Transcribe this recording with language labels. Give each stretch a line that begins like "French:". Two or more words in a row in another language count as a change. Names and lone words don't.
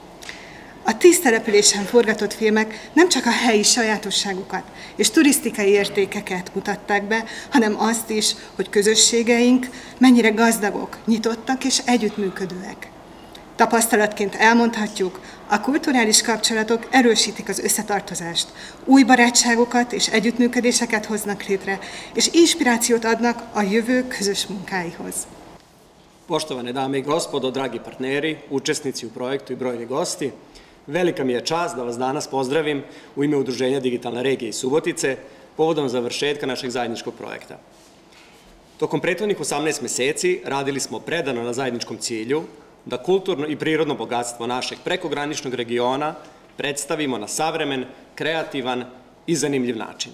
Hungarian: A 10 településen forgatott filmek nem csak a helyi sajátosságokat és turisztikai értékeket mutatták be, hanem azt is, hogy közösségeink mennyire gazdagok, nyitottak és együttműködőek. Tapasztalatként elmondhatjuk, a kulturális kapcsolatok erősítik az összetartozást, új barátságokat és együttműködéseket hoznak létre, és inspirációt adnak a jövő közös munkáihoz.
Serbian: Poštovane dame i gospodo, dragi partneri, učesnici u projektu i brojni gosti, velika mi je čast da vas danas pozdravim u ime Udruženja Digitalne regije iz Subotice povodom završetka našeg zajedničkog projekta. Tokom prethodnih 18 meseci radili smo predano na zajedničkom cilju da kulturno i prirodno bogatstvo našeg prekograničnog regiona predstavimo na savremen, kreativan i zanimljiv način.